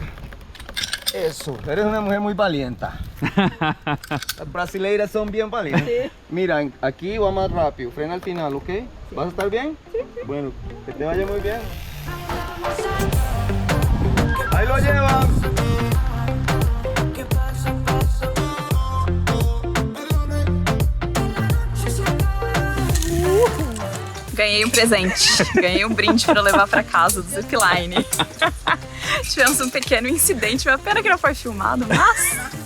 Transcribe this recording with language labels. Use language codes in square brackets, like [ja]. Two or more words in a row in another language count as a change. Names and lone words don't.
[es] Eso, eres una mujer muy valienta. Las brasileiras son bien valientes. Mira, aquí va más rápido. Frena al final, ¿ok? ¿Vas a estar bien? Sí. Bueno, que te vaya muy bien. Ahí lo llevan. [pt] Ganhei um presente, ganhei um brinde para levar para casa do zipline. Tivemos um pequeno incidente, uma pena que não foi filmado, mas...